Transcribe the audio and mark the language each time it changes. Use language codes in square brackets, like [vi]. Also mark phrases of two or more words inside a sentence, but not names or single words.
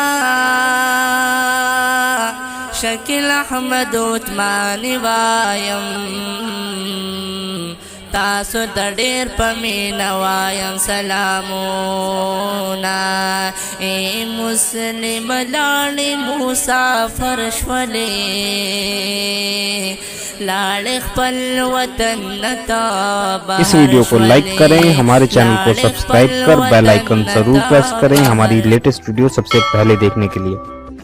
[ps] شکیل احمد عثماني وایم تاسو د ډېر په مینه وایم سلامونه ای مسلم لاړې مسافر شولې لاړې خپل وطن ته [hi] इस वीडियो को लाइक करें, हमारे चैनल को सब्सक्राइब कर [en] bell icon [hi] जरूर प्रेस करें हमारी [en] latest video [hi] सबसे पहले देखने के लिए।